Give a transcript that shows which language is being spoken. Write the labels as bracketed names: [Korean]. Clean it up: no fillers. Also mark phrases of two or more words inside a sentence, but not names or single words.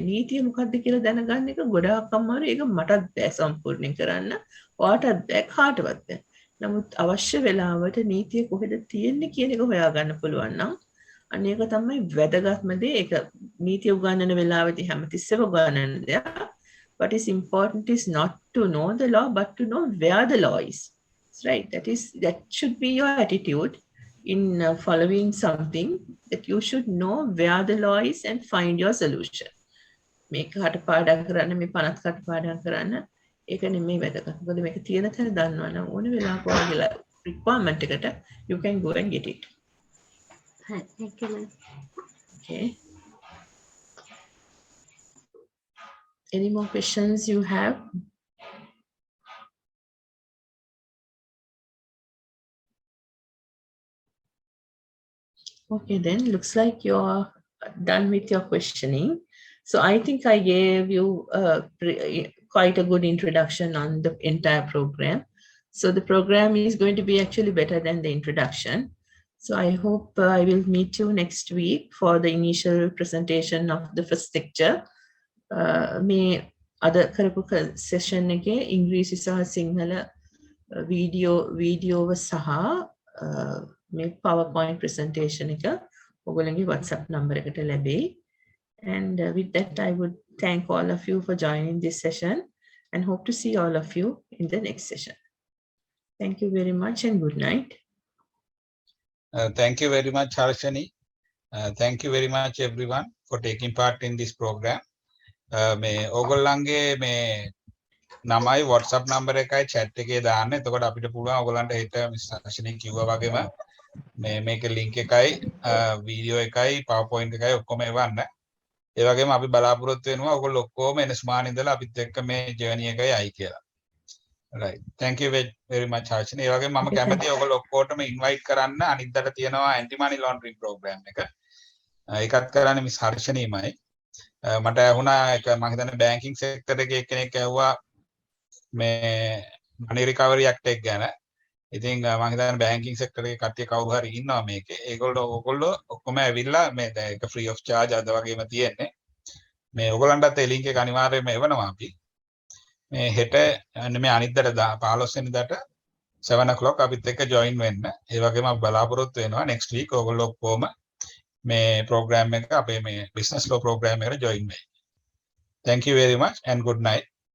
[Sinhala] නීතිය මොකක්ද කියලා දැනගන්න එක ගොඩාක් අමාරුයි. ඒක මටත් බෑ සම්පූර්ණයෙන් කරන්න. ඔයාටත් බෑ, කාටවත් බෑ. නමුත් අවශ්‍ය වෙලාවට නීතිය කොහෙද තියෙන්නේ කියන එක හොයාගන්න පුළුවන් නම් අන්න ඒක තමයි වැදගත්ම දේ. ඒක නීතිය උගන්වන වෙලාවදී හැමතිස්සෙම උගන්වන දෙයක්. [English] What is important is not to know the law but to know where the law is. Right? That should be your attitude in following something, that you should know where the law is and find your solution. [Sinhala] මේක කටපාඩම් කරන්න, මේ 50 කටපාඩම් කරන්න ඒක නෙමෙයි වැදගත්. මොකද මේක තියෙන තැන දන්නවනම් ඕන වෙලාවක ඔයාගේ requirement එකට [English] you can go and get it. Hi, thank you, ma'am. Okay. Any more questions you have? Okay, then looks like you're done with your questioning. So I think I gave you quite a good introduction on the entire program. So the program is going to be actually better than the introduction. So I hope I will meet you next week for the initial presentation of the first lecture. [Sinhala] මේ අද කරපු session එකේ ඉංග්‍රීසි සහ සිංහල වීඩියෝව සහ මේ [English] PowerPoint presentation [Sinhala] එක ඔයගොල්ලන්ගේ WhatsApp number එකට ලැබෙයි. [English] And with that, I would thank all of you for joining this session and hope to see all of you in the next session. Thank you very much and good night. Thank you very much, Harshani. Thank you very much, everyone, for taking part in this program. [Sinhala] මේ ඕගොල්ලන්ගේ මේ නමයි WhatsApp number එකයි chat එකේ දාන්න. එතකොට අපිට පුළුවන් ඕගොල්ලන්ට හිත විශ්ලේෂණය කිව්වා වගේම මේකේ link එකයි video එකයි PowerPoint එකයි ඔක්කොම එවන්න. ඒ වගේම අපි බලාපොරොත්තු වෙනවා ඕගොල්ලෝ ඔක්කොම එන ස්මාන ඉඳලා අපිත් එක්ක මේ journey එකයි ආයි කියලා. [English] Right. Thank you very much, Harshini. [Sinhala] ඒ වගේම මම කැමතියි ඕගොල්ලෝ ඔක්කොටම invite කරන්න අනිද්දාට තියෙනවා [English] anti money laundering program [Sinhala] එක. ඒකත් කරන්නේ මිස් හර්ෂණීමයි. මට ඇහුණා එක මම හිතන්නේ [English] banking sector [Sinhala] එකේ කෙනෙක් ඇහුවා මේ [English] money recovery act [Sinhala] එක ගැන. ඉතින් මම හිතන්නේ [English] banking sector [Sinhala] එකේ කට්ටිය කවුරු හරි ඉන්නවා මේකේ. ඒගොල්ලෝ ඔක්කොම ඇවිල්ලා මේ දැන් ඒක [English] free of charge [Sinhala] අද වගේම තියෙන්නේ. මේ ඔයගොල්ලන්ටත් ඒ link එක අනිවාර්යයෙන්ම එවනවා අපි. මේ හෙට මේ අනිද්දාට 15 වෙනිදාට 7 o'clock අපිත් එක්ක join වෙන්න. ඒ වගේම අපි බලාපොරොත්තු වෙනවා [English] next week [Sinhala] ඔයගොල්ලෝ ඔක්කොම මේ program එක අපේ මේ [English] business law program [Sinhala] එකට join වෙන්න. [English] Thank you very much and good night.